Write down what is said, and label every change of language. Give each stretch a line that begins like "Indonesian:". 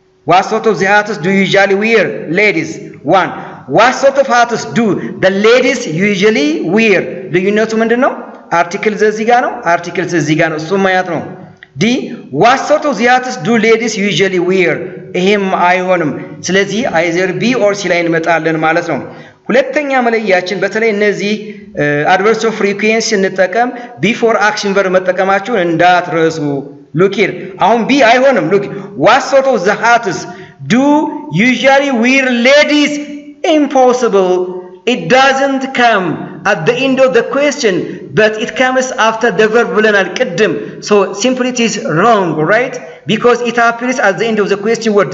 English: What sort of the hats do usually wear ladies? 1. What sort of hats do the ladies usually wear?
Amharic: ልዩነቱ ምንድነው? Articles እዚህ ጋር ነው. Articles እዚህ ጋር ነው. እሱ ማያት ነው. D.
English: What sort of the hats do ladies usually wear?
Amharic: ይሄም አይሆንም። ስለዚህ either B or C ላይ እንመጣለን ማለት ነው። ሁለተኛ መለያችን በተለይ እነዚህ adverbs of frequency እንጠቀም before action verb መጠቀማችሁን እንዳትረሱ።
English: Look here.
Amharic: አሁን B አይሆንም.
English: Look. What sort of the hats do usually wear ladies? Impossible. It doesn't come at the end of the question, but it comes after the verb
Amharic: ብለናል ቅድም.
English: So simply it is wrong, right? Because it appears at the end of the question word.